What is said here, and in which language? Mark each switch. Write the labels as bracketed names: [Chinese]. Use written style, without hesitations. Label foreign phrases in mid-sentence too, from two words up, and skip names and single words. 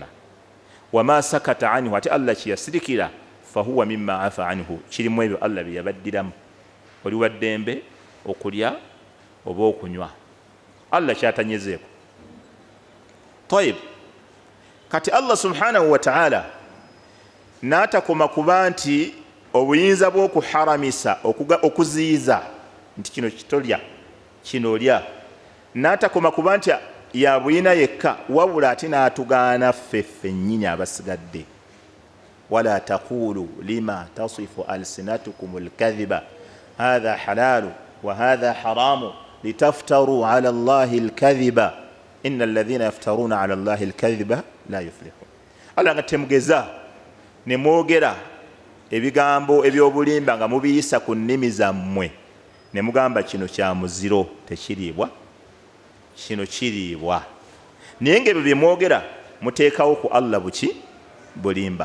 [Arabic] وما سكت عنه [Ganda] ate Allah kyeyasirikira [Arabic] فهو مما عفا عنه [Ganda] kirimu ebyo Allah bye yabaddiramu oli waddembe okulya oba okunywa Allah kyatanyezeeko. Tayib kati Allah [Arabic] سبحانه وتعالى [Ganda] n'atakoma kuba nti obuyinza bw'okuharamisa okuziyiza nti kino kitolya kino olya n'atakoma kuba nti yabuyina yekka wabula ate n'atugaana ffeffe nnyini abasigadde [Arabic] ولا تقولوا لما تصف ألسنتكم الكذب هذا حلال وهذا حرام لتفتروا على الله الكذب إن الذين يفترون على الله الكذب لا يفلحون. [Ganda] Allah nga temugeza ne mwogera ebigambo ebyobulimba nga mubiyisa ku nnimi zammwe ne mugamba kino kya muziro tekiriibwa, kino kiriibwa, naye ng'ebyo bye mwogera muteekawo ku Allah buki bulimba.